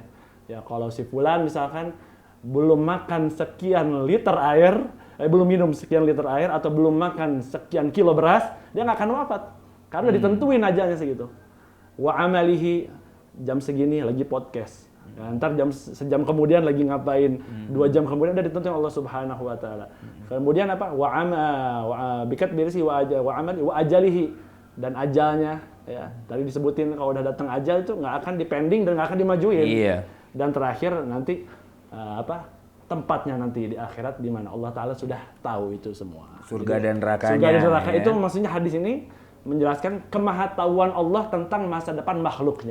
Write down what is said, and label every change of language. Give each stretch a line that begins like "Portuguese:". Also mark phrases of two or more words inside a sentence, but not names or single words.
Indonesian: Ya kalau si fulan misalkan belum makan sekian liter air, belum minum sekian liter air atau belum makan sekian kilo beras, dia nggak akan wafat. Karena ditentuin ajalnya segitu.
Arabic: وعمله
Indonesian: jam segini lagi podcast. Ya, ntar sejam kemudian lagi ngapain, 2 jam kemudian udah ditentuin Allah
Arabic: سبحانه وتعالى.
Indonesian: Kemudian apa?
Arabic: وبكتب برزقه وعمله وأجله,
Indonesian: dan ajalnya ya. Tadi disebutin kalau udah datang ajal itu nggak akan dipending dan nggak akan dimajuin. Dan terakhir nanti tempatnya nanti di akhirat di mana Allah taala sudah tahu itu semua. Surga dan nerakanya. Surga dan neraka itu maksudnya hadis ini menjelaskan kemahatauan Allah tentang masa depan makhluknya.